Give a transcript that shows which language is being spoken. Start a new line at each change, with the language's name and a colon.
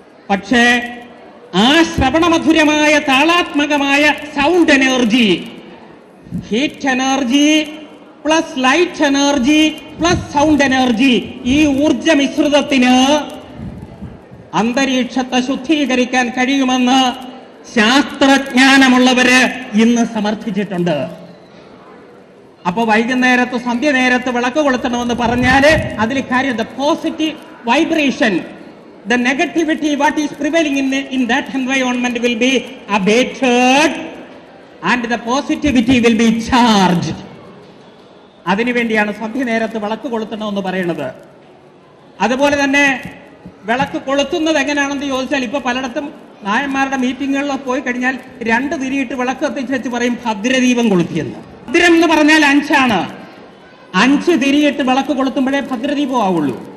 Malayalam: പക്ഷേ ആ ശ്രവണമധുരമായ താളാത്മകമായ sound energy,
English: heat energy plus light energy plus sound energy,
Malayalam: ഈ ഊർജ മിശ്രിതത്തിന് അന്തരീക്ഷത്തെ ശുദ്ധീകരിക്കാൻ കഴിയുമെന്ന് ശാസ്ത്രജ്ഞാനമുള്ളവര് ഇന്ന് സമർത്ഥിച്ചിട്ടുണ്ട്. അപ്പൊ വൈകുന്നേരത്ത് സന്ധ്യ നേരത്ത് വിളക്ക് കൊളുത്തണമെന്ന് പറഞ്ഞാല് അതിൽ കാര്യം,
English: The positive vibration, the negativity what is prevailing in that environment will be abated and the positivity will be charged.
Malayalam: അതിനുവേണ്ടിയാണ് സന്ധ്യ നേരത്ത് വിളക്ക് കൊളുത്തണമെന്ന് പറയുന്നത്. അതുപോലെ തന്നെ വിളക്ക് കൊളുത്തുന്നത് എങ്ങനെയാണെന്ന് ചോദിച്ചാൽ ഇപ്പൊ പലയിടത്തും നായന്മാരുടെ മീറ്റിങ്ങുകളിലോ പോയി കഴിഞ്ഞാൽ 2 തിരിയിട്ട് വിളക്ക് കത്തിച്ച് വെച്ച് പറയും ഭദ്രദീപം കൊളുത്തിയെന്ന്. ഭദ്രം എന്ന് പറഞ്ഞാൽ 5 ആണ്. 5 തിരിയിട്ട് വിളക്ക് കൊളുത്തുമ്പോഴേ ഭദ്രദീപം ആവുള്ളൂ.